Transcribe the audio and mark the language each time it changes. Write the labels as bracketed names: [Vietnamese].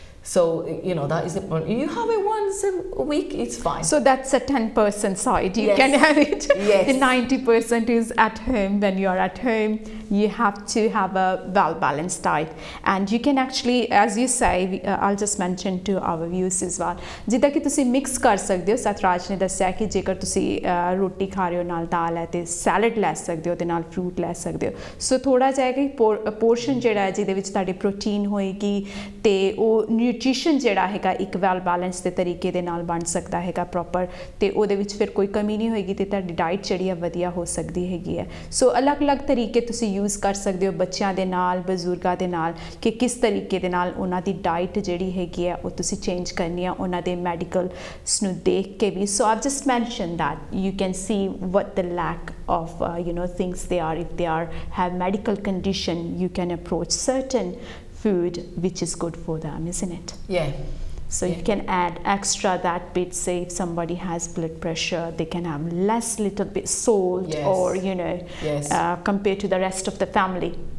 [English] So, that is the point. You have it once a week, it's fine. So that's a 10% side. You can have it. Yes. The 90% is at home. When you're at home, you have to have a well-balanced diet. And you can actually, as you say, I'll just mention to our viewers as well. [Punjabi] ਜਿੱਦਾਂ ਕਿ ਤੁਸੀਂ mix ਕਰ ਸਕਦੇ ਹੋ, ਸਤਰਾਜ ਨੇ ਦੱਸਿਆ ਕਿ ਜੇਕਰ ਤੁਸੀਂ ਰੋਟੀ ਖਾ ਰਹੇ ਹੋ ਨਾਲ ਦਾਲ ਹੈ ਤੇ ਸੈਲਡ ਲੈ ਸਕਦੇ ਹੋ ਤੇ ਨਾਲ ਫਰੂਟ ਲੈ ਸਕਦੇ ਹੋ। ਸੋ ਥੋੜਾ ਜਿਹਾ ਕਿ ਪੋਰਸ਼ਨ ਜਿਹੜਾ ਹੈ ਜਿਹਦੇ ਵਿੱਚ ਤੁਹਾਡੀ ਪ੍ਰੋਟੀਨ ਹੋਏਗੀ ਤੇ ਉਹ ਨਿਊਟ੍ਰੀਸ਼ਨ ਜਿਹੜਾ ਹੈਗਾ ਇੱਕ ਵੈਲ ਬੈਲੈਂਸ ਦੇ ਤਰੀਕੇ ਦੇ ਨਾਲ ਬਣ ਸਕਦਾ ਹੈਗਾ ਪ੍ਰੋਪਰ, ਤੇ ਉਹਦੇ ਵਿੱਚ ਫਿਰ ਕੋਈ ਕਮੀ ਨਹੀਂ ਹੋਏਗੀ ਤੇ ਤੁਹਾਡੀ ਡਾਈਟ ਜਿਹੜੀ ਹੈ ਵਧੀਆ ਹੋ ਸਕਦੀ ਹੈਗੀ ਹੈ। ਸੋ ਅਲੱਗ-ਅਲੱਗ ਤਰੀਕੇ ਤੁਸੀਂ ਯੂਜ਼ ਕਰ ਸਕਦੇ ਹੋ ਬੱਚਿਆਂ ਦੇ ਨਾਲ, ਬਜ਼ੁਰਗਾਂ ਦੇ ਨਾਲ, ਕਿ ਕਿਸ ਤਰੀਕੇ ਦੇ ਨਾਲ ਉਹਨਾਂ ਦੀ ਡਾਈਟ ਜਿਹੜੀ ਹੈਗੀ ਹੈ ਉਹ ਤੁਸੀਂ ਚੇਂਜ ਕਰਨੀ ਆ ਉਹਨਾਂ ਦੇ ਮੈਡੀਕਲਸ ਨੂੰ ਦੇਖ ਕੇ ਵੀ। [English] So I've just mention that you can see what the lack of things they are. If they have medical condition, you can approach certain food which is good for them, isn't it? So you can add extra that bit. Say if somebody has blood pressure, they can have little bit salt, or compared to the rest of the family.